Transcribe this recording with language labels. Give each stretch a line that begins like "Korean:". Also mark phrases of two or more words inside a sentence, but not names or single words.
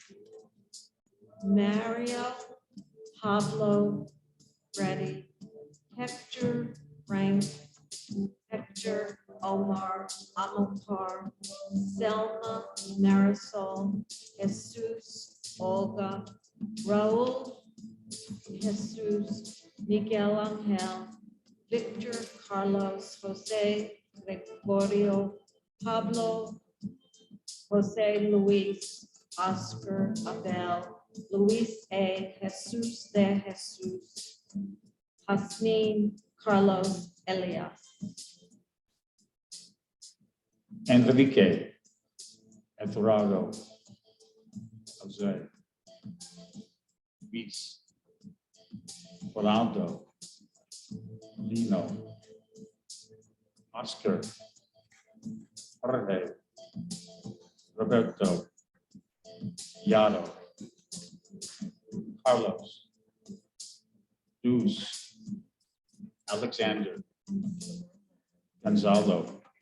Spanish: Mario Pablo Reddy, Hector Frank, Hector Omar Amilcar, Selma Marisol, Jesus Olga, Raul Jesus, Miguel Angel, Victor Carlos Jose Gregorio, Pablo Jose Luis, Oscar Abel, Luis A. Jesus de Jesus, Hasnin Carlos Elias. Enrique Eduardo Jose Luis Rolando Lino Oscar Jorge Roberto Yaro Carlos Luz Alexander Gonzalo